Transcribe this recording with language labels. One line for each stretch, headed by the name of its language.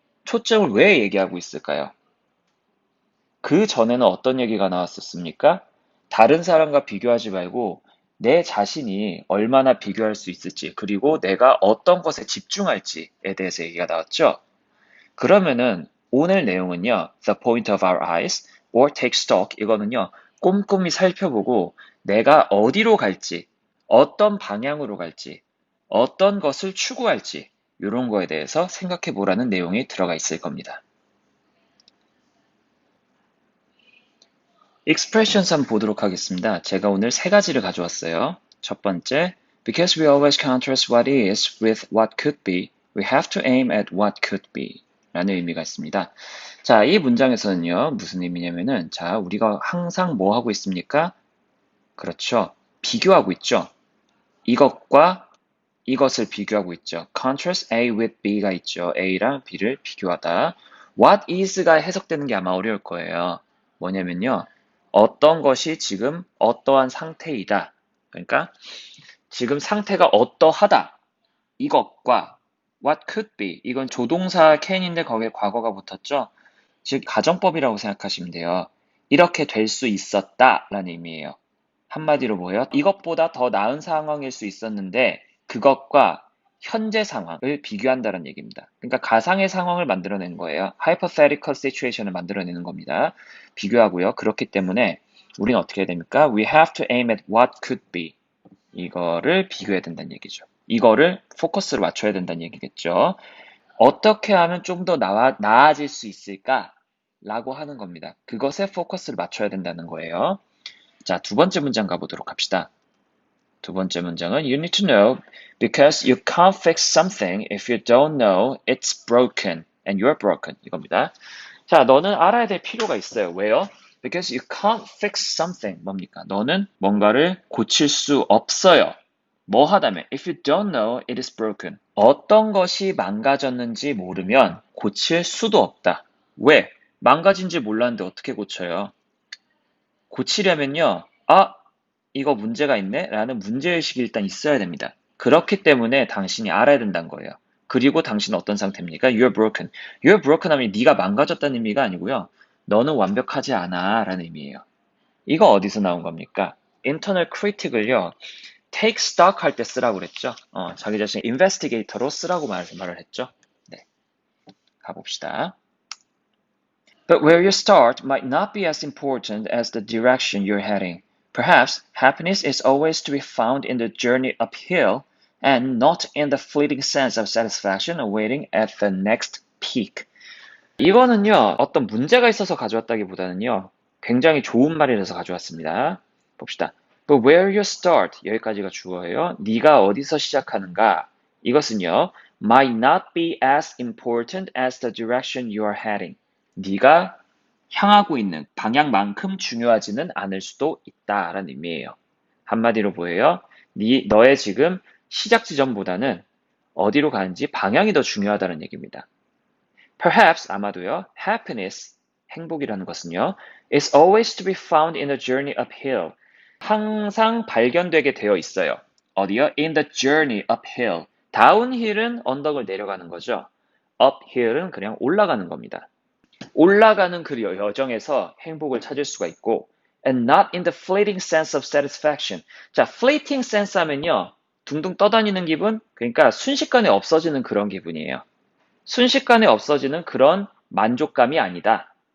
Korean: 초점을 왜 얘기하고 있을까요? 그 전에는 어떤 얘기가 나왔었습니까? 다른 사람과 비교하지 말고 내 자신이 얼마나 비교할 수 있을지, 그리고 내가 어떤 것에 집중할지에 대해서 얘기가 나왔죠. 그러면은 오늘 내용은요.
English: The point of our eyes or take stock,
Korean: 이거는요. 꼼꼼히 살펴보고 내가 어디로 갈지, 어떤 방향으로 갈지, 어떤 것을 추구할지 이런 거에 대해서 생각해 보라는 내용이 들어가 있을 겁니다. expressions 한번 보도록 하겠습니다. 제가 오늘 세 가지를 가져왔어요. 첫 번째,
English: because we always contrast what is with what could be, we have to aim at what could be
Korean: 라는 의미가 있습니다. 자, 이 문장에서는요, 무슨 의미냐면은, 자, 우리가 항상 뭐 하고 있습니까? 그렇죠. 비교하고 있죠. 이것과 이것을 비교하고 있죠.
English: contrast A with B
Korean: 가 있죠. A랑 B를 비교하다. What is가 해석되는 게 아마 어려울 거예요. 뭐냐면요. 어떤 것이 지금 어떠한 상태이다. 그러니까 지금 상태가 어떠하다. 이것과
English: what could be.
Korean: 이건 조동사 can인데 거기에 과거가 붙었죠. 즉 가정법이라고 생각하시면 돼요. 이렇게 될 수 있었다 라는 의미예요. 한마디로 뭐예요? 이것보다 더 나은 상황일 수 있었는데 그것과 현재 상황을 비교한다는 얘기입니다. 그러니까 가상의 상황을 만들어낸 거예요. hypothetical situation을 만들어내는 겁니다. 비교하고요. 그렇기 때문에 우리는 어떻게 해야 됩니까?
English: We have to aim at what could be.
Korean: 이거를 비교해야 된다는 얘기죠. 이거를 포커스를 맞춰야 된다는 얘기겠죠. 어떻게 하면 좀 더 나아질 수 있을까? 라고 하는 겁니다. 그것에 포커스를 맞춰야 된다는 거예요. 자, 두 번째 문장 가보도록 합시다. 두 번째 문장은
English: You need to know because you can't fix something if you don't know it's broken and you're broken
Korean: 이겁니다. 자, 너는 알아야 될 필요가 있어요. 왜요?
English: Because you can't fix something
Korean: 뭡니까? 너는 뭔가를 고칠 수 없어요. 뭐 하다면
English: If you don't know it is broken
Korean: 어떤 것이 망가졌는지 모르면 고칠 수도 없다. 왜? 망가진지 몰랐는데 어떻게 고쳐요? 고치려면요. 아, 이거 문제가 있네? 라는 문제의식이 일단 있어야 됩니다. 그렇기 때문에 당신이 알아야 된다는 거예요. 그리고 당신은 어떤 상태입니까?
English: You're broken.
Korean: You're broken 하면 네가 망가졌다는 의미가 아니고요. 너는 완벽하지 않아 라는 의미예요. 이거 어디서 나온 겁니까?
English: Internal critic을요.
Korean: take stock 할 때 쓰라고 그랬죠. 자기 자신 investigator로 쓰라고 말을 했죠. 네, 가봅시다.
English: But where you start might not be as important as the direction you're heading. Perhaps happiness is always to be found in the journey uphill and not in the fleeting sense of satisfaction awaiting at the next peak.
Korean: 이거는요, 어떤 문제가 있어서 가져왔다기보다는요, 굉장히 좋은 말이라서 가져왔습니다. 봅시다.
English: But where you start,
Korean: 여기까지가 주어예요. 네가 어디서 시작하는가? 이것은요,
English: might not be as important as the direction you are heading.
Korean: 네가 향하고 있는 방향만큼 중요하지는 않을 수도 있다라는 의미예요. 한마디로 뭐예요? 너의 지금 시작 지점보다는 어디로 가는지 방향이 더 중요하다는 얘기입니다. Perhaps 아마도요. Happiness 행복이라는 것은요.
English: is always to be found in the journey uphill.
Korean: 항상 발견되게 되어 있어요. 어디요?
English: In the journey uphill.
Korean: 다운힐은 언덕을 내려가는 거죠. uphill은 그냥 올라가는 겁니다. 올라가는 그 여정에서 행복을 찾을 수가 있고
English: and not in the fleeting sense of satisfaction.
Korean: 자, fleeting sense 하면요. 둥둥 떠다니는 기분? 그러니까 순식간에 없어지는 그런 기분이에요. 순식간에 없어지는 그런 만족감이 아니다.